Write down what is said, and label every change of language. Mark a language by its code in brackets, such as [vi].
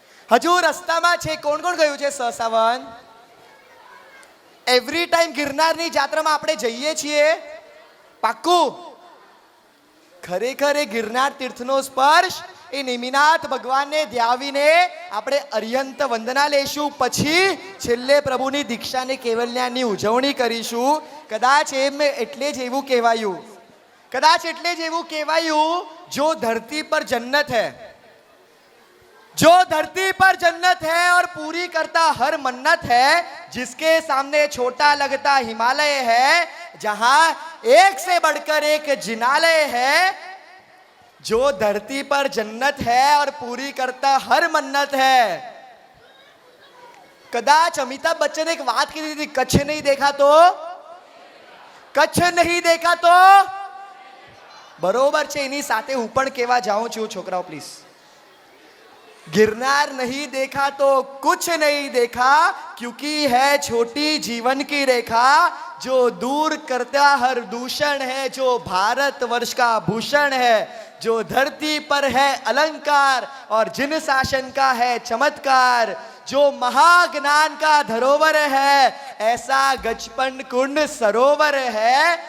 [gu] હજુ રસ્તામાં છે. કોણ કોણ ગયું છે સહસાવન? એવરી ટાઈમ ગિરનારની જાત્રામાં આપણે જઈએ છીએ પાક્કું. ખરેખર એ ગિરનાર તીર્થનો સ્પર્શ એ નેમિનાથ ભગવાનને ધ્યાવીને આપણે અર્યંત વંદના લેશું. પછી છેલ્લે પ્રભુની દીક્ષાને કેવલ્યાની ઉજવણી કરીશું. કદાચ એમ એટલે જ એવું કહેવાયું, [hi] કદાચ એટલે જ એવું કહેવાયું, જો ધરતી પર જન્નત है, जो धरती पर जन्नत है और पूरी करता हर मन्नत है, जिसके सामने छोटा लगता हिमालय है, जहां एक से बढ़कर एक जिनालय है. जो धरती पर जन्नत है और पूरी करता हर मन्नत है. कदाच अमिताभ बच्चन एक बात की थी, कच्छ नहीं देखा तो, कच्छ नहीं देखा तो [gu] बरोबर છે. એની સાથે હું પણ કહેવા જાઉં છું છોકરાઓ પ્લીઝ. [hi] गिरनार नहीं देखा तो कुछ नहीं देखा, क्योंकि है छोटी जीवन की रेखा. जो दूर करता हर दूषण है, जो भारत वर्ष का भूषण है, जो धरती पर है अलंकार और जिन शासन का है चमत्कार, जो महाज्ञान का धरोवर है, ऐसा गजपन कुंड सरोवर है.